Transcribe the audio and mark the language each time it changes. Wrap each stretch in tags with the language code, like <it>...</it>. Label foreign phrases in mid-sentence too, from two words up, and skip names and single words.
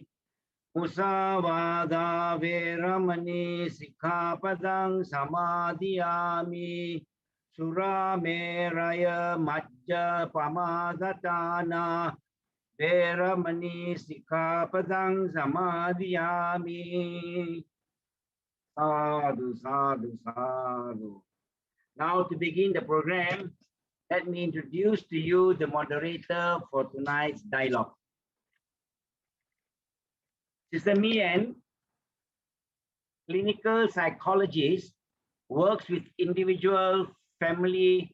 <pi>Musavada Veramani Sikkhapadang Samadhiyami. Surameraya Majja Pamadatana Veramani Sikkhapadang Samadhiyami. Sadhu, sadhu, sadhu.</pi> <en>Now to begin the program, let me introduce to you the moderator for tonight's dialogue. Sister Mian, clinical psychologist, works with individual, family,</en>